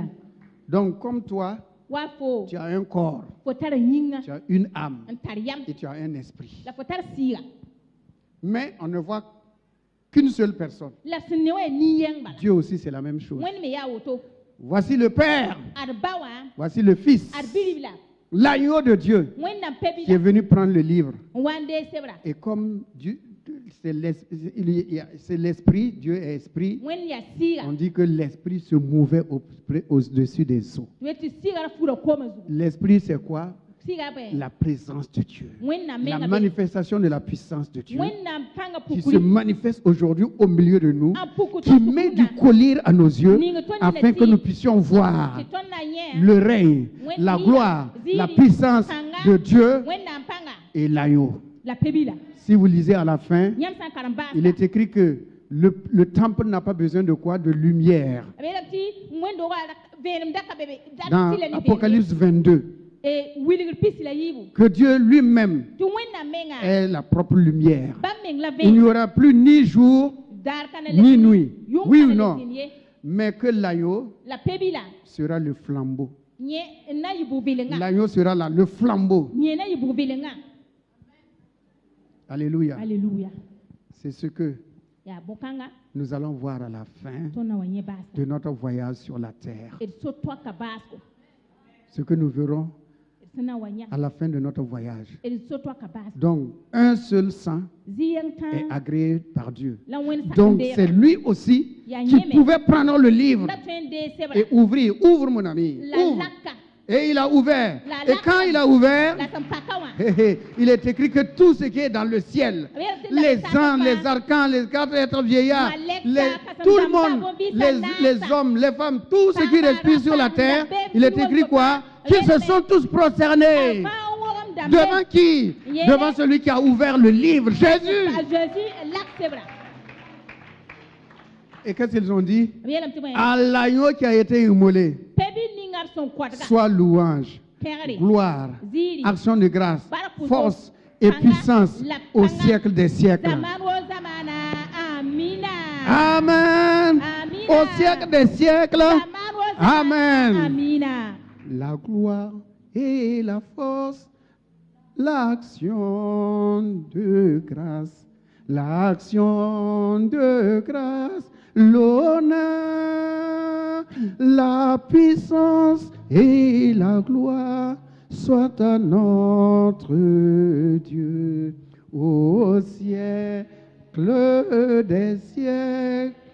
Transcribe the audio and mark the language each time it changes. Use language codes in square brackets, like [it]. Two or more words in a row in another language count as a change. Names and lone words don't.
[fr] Donc, comme toi, tu as un corps, tu as une âme et tu as un esprit. Mais on ne voit qu'une seule personne. Dieu aussi, c'est la même chose. Voici le Père, voici le Fils, L'agneau de Dieu [mos] wẽnnaam [fr] qui est venu prendre le livre. [mos] wãnde sebra [fr] Et comme Dieu, c'est l'esprit, Dieu est esprit, [mos] wẽnd yaa sɩɩga [fr] on dit que l'esprit se mouvait au-dessus des eaux. [mos] tɩ tɩ sɩɩga fura koma zugu [fr] L'esprit, c'est quoi? [mos] sɩɩga bɩ [fr] La présence de Dieu. [mos] wẽnnaam [fr] La [mos] menga be [fr] manifestation de la puissance de Dieu [mos] wẽnnaam pãnga [fr] qui se [mos] pukuri [fr] manifeste aujourd'hui au milieu de nous, [mos] a puku [fr] qui met du collier à nos yeux afin que nous puissions voir [mos] tɩ tõnd na yẽ [fr] le règne, la gloire, la puissance de Dieu [mos] wẽnnaam pãnga [fr] et l'agneau. [mos] la pebila [fr] Si vous lisez à la fin, [mos] yãmb sã n karem [fr] il est écrit que le temple n'a pas besoin de quoi? De lumière. [mos] b yeelame tɩ wẽnd-doogã vẽenem daka bebe [fr] Dans Apocalypse 22, [mos] wilgr pis la yiibu [fr] que Dieu lui-même [mos] tɩ wẽnnaam menga [fr] est la propre lumière. [mos] bãmb meng la [fr] Il n'y [mos] vẽen [fr] aura plus ni jour [mos] daar kana [fr] ni nuit. [mos] yʋng [fr] Oui ou [mos] kana [fr] non? [mos] le sẽn ye [fr] Mais que l'agneau [mos] la pebila [fr] sera le flambeau. [mos] yẽ n na yɩ bug-vɩlenga [fr] L'agneau sera là, le flambeau. [mos] yẽ na yɩ bug-vɩlenga [fr] Alléluia. [mos] alleluya [fr] C'est ce que [mos] yaa bõn-kãnga [fr] nous allons voir à la fin [mos] tõnd na wa yẽ baasa [fr] de notre voyage sur la terre. [mos] d so-toaka baasgo [fr] Ce que nous verrons [mos] d sẽn na wa yã [fr] à la fin de notre voyage. [mos] d so-toaka baasgo [fr] Donc, un seul sang [mos] zɩ-yẽng [fr] est [mos] tã [fr] agréé par Dieu. [mos] la wẽnd sak n [fr] Donc, [mos] deega [fr] c'est lui aussi qui pouvait prendre le livre [mos] la tõe n deeg sebra [fr] et ouvrir. Ouvre, mon ami. [mos] la [fr] Ouvre. [mos] laka [fr] Et il a ouvert. [mos] La [fr] Et quand il a ouvert, [mos] la sẽn paka wã [fr] il est écrit que tout ce qui est dans le ciel, les anges, les arcans, les quatre êtres vieillards, tout le monde, les hommes, les femmes, tout ce qui respire sur la terre, il est écrit quoi? Qu'ils se sont tous prosternés. Devant qui? Devant celui qui a ouvert le livre, Jésus. [mos] Jésus lak sebra [fr] Et qu'est-ce qu'ils ont dit? [mos] b yeelame tɩ bõe [fr] À l'agneau qui a été immolé, [mos] pebi ningar sẽn kodga [fr] soit louange, [mos] pẽgre [fr] gloire, [mos] ziiri [fr] action de grâce, force et puissance au siècle des siècles. [mos] zaman wo zamana amina [fr] Amen. [mos] Amina. [fr] Au siècle des siècles. [mos] zaman wo zamana [fr] Amen. [mos] amina [fr] La gloire et la force, l'action de grâce, l'action de grâce, l'honneur, la puissance et la gloire soient à notre Dieu au siècle des siècles.